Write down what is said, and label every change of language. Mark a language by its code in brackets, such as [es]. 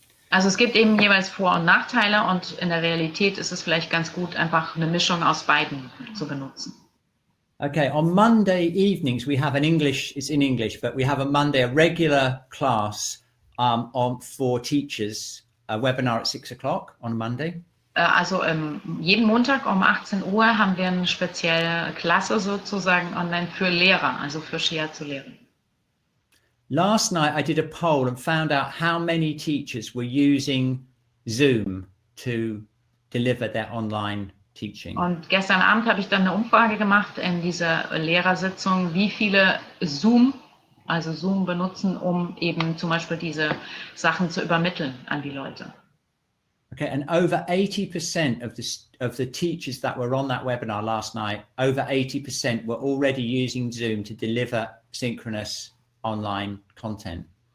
[de] Also es gibt eben jeweils Vor- und Nachteile und in der Realität ist es vielleicht ganz gut, einfach eine Mischung aus beiden zu benutzen. [en] Okay, on Monday evenings we have it's in English, but we have a regular class for teachers, a webinar at 6 o'clock on Monday. [de] Also jeden Montag um 18 Uhr haben wir eine spezielle Klasse sozusagen online für Lehrer, also für Shiatsu-Lehrer. [en] Last night I did a poll and found out how many teachers were using Zoom to deliver their online teaching. [de] Und gestern Abend habe ich dann eine Umfrage gemacht in dieser Lehrersitzung, wie viele Zoom benutzen, um eben zum Beispiel diese Sachen zu übermitteln an die Leute. [en] Okay, and over 80% of the teachers that were on that webinar last night, over 80% were already using Zoom to deliver synchronous online content.